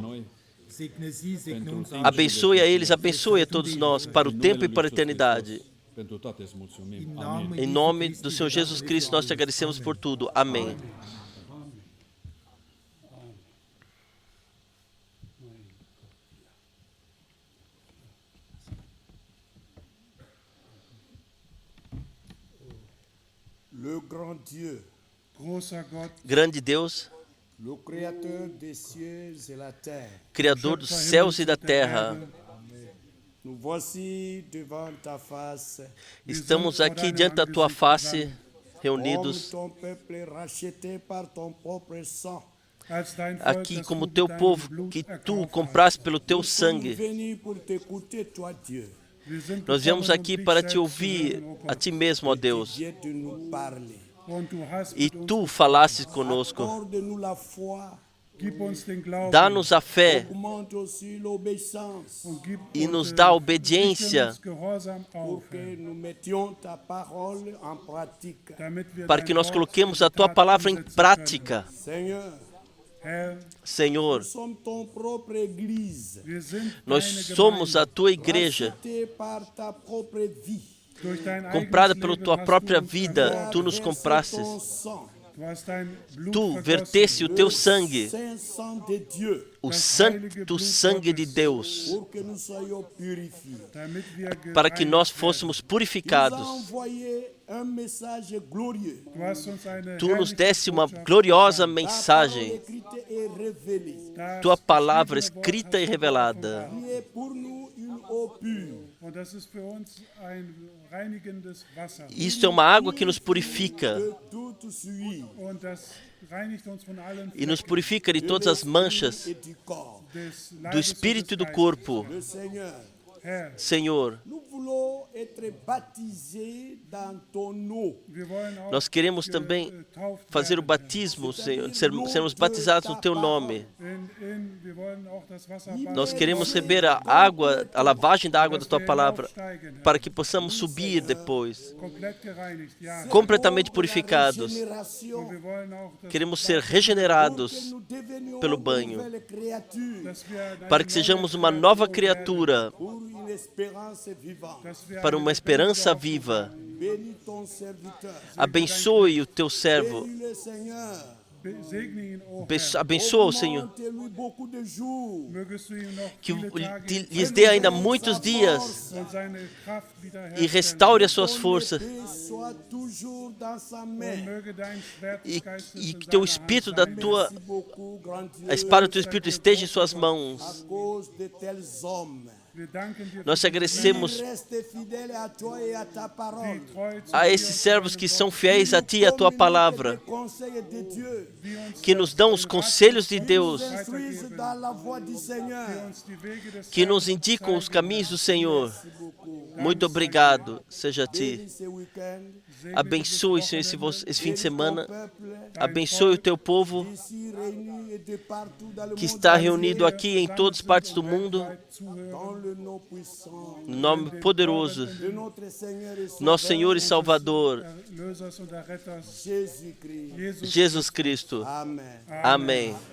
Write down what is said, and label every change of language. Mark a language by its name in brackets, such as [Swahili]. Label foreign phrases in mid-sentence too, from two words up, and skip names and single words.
[German] Segne sie, segne uns auch. [Portuguese] Abençoe a eles, abençoe a todos nós, para o tempo e para a eternidade. Em nome do Senhor Jesus Cristo, nós te agradecemos por tudo. Amém. [French] Le grand Dieu, [German] großer Gott, [Portuguese] Grande Deus, [French] le créateur des cieux et la terre, [Portuguese] Criador dos céus e da terra, [French] nous voici devant ta face, [Portuguese] estamos aqui diante da tua face, [French] comme [Portuguese] reunidos [French] ton peuple racheté par ton propre sang. [Portuguese] aqui como teu povo que tu compraste pelo teu [French] Nous [Portuguese] sangue. [French] venus pour t'écouter, toi Dieu. [Portuguese] Nós viemos aqui para te ouvir a ti mesmo, ó Deus. [French] Dieu de nous parler. [Portuguese] E tu falastes conosco. [French] Accorde-nous la foi, [Portuguese] Dá-nos a fé [French] augmente aussi l'obéissance, [Portuguese] e nos dá a obediência [French] pour que nous mettions ta parole en pratique. [Portuguese] para que nós coloquemos a tua palavra em prática. [French] Seigneur, [Portuguese] Senhor, [French] nous sommes ton propre église, [Portuguese] nós somos a tua igreja, rachetée par ta propre vie. comprada pela tua própria vida. Tu nos comprastes. [French] Ton sang, [Portuguese] Tu verteste o teu sangue, [French] Saint sang de Dieu, [Portuguese] o santo sangue de Deus, [French] pour que nous soyons purifiés. [Portuguese] para que nós fôssemos [French] Tu nous [Portuguese] purificados. [French] as envoyé un message glorieux. [Portuguese] Tu nos deste uma gloriosa [French] Ta parole [Portuguese] mensagem, [French] écrite et révélée, [Portuguese] tua palavra escrita e revelada. [French] qui est pour nous une eau pure. [Portuguese] Isto é uma água que nos purifica [French] De toute suie [Portuguese] e nos purifica de todas as manchas [French] et du corps. [Portuguese] do espírito e do corpo. [French] Le Seigneur, [Portuguese] Senhor, [French] nous voulons être baptisés dans ton eau. [Portuguese] nós queremos também fazer o batismo, Senhor, sermos batizados no teu nome. Nós queremos receber a água, a lavagem da água da tua palavra, para que possamos subir depois, completamente purificados. [French] Génération, [Portuguese] Queremos ser regenerados [French] nous devenions [Portuguese] pelo [French] une [Portuguese] banho, [French] nouvelle créature [Portuguese] para que sejamos uma nova criatura, [French] pour une espérance vivante. [Portuguese] para uma esperança viva. [French] Bénis ton serviteur. [Portuguese] Abençoe o teu servo. [French] Bénis le Seigneur. [Portuguese] Abençoa o Senhor. [French] Augmente-lui beaucoup de jours. [Portuguese] Que lhes dê ainda muitos dias e restaure as suas forças [French] Et sois toujours toujours dans sa Oh, main. [German] möge dein Schwert des [Portuguese] E [German] Geistes in [Portuguese] que teu [German] seiner [Portuguese] espírito [German] Hand [Portuguese] da [German] sein. [Portuguese] tua, [French] Merci beaucoup, grand Dieu, [Portuguese] a espada do teu espírito esteja em suas [French] à [Portuguese] mãos. [French] cause de tels hommes. [German] Wir danken dir [Portuguese] Nós te [German] für diese Männer, [Portuguese] agradecemos [French] Reste fidèle à toi et à ta parole. [German] die treu zu [Portuguese] a [German] dir [Portuguese] esses [German] und zu [Portuguese] servos [German] deinem [Portuguese] que [German] Wort [Portuguese] são fiéis a ti e a tua palavra, [French] Des conseils de Dieu. [German] die uns [Portuguese] que nos dão os conselhos de Deus, [French] Nous instruisent dans la voie du Seigneur. [German] uns die Wege des [Portuguese] que [German] Herrn [Portuguese] nos indicam os [German] zeigen. [Portuguese] caminhos do Senhor. [French] Merci beaucoup. [Portuguese] Muito obrigado seja a ti. [French] Bénis ce week-end. [Portuguese] Abençoe, Senhor, esse fim de [French] Bénis [Portuguese] semana. [French] ton peuple [Portuguese] Abençoe o teu povo [French] ici réuni et de partout dans le [Portuguese] que [French] monde [Portuguese] está [French] entier. [Portuguese] reunido aqui em todas as partes do mundo, [French] Dans le nom puissant [Portuguese] no nome poderoso [French] de notre Seigneur et [Portuguese] nosso Senhor e [French] Sauveur, [Portuguese] Salvador, [German] Erlösers und Erretters, [French] Jésus-Christ. [Portuguese] Jesus Cristo. [German] Amen. [Portuguese] Amém.